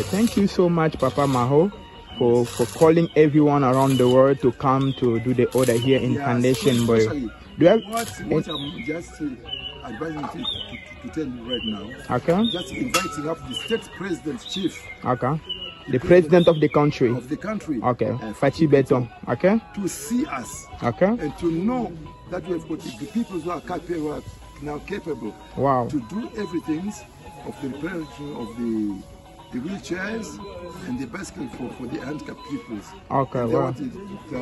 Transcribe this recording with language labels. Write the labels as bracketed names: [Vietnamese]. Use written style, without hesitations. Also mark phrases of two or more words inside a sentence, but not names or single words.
[English] Thank you so much, Papa Maho, for calling everyone around the world to come to do the order here in Foundation Mboyo. Do you have what I'm just advising to tell you right now? Okay. Just inviting up the state president chief. Okay. The president of the country. Of the country. Okay. Fachi Beton. Okay. To see us. Okay. And to know that we have got the people who are now capable. Wow. To do everything of the preparation of the wheelchairs and the basket for the handicapped people. Okay. Wow. They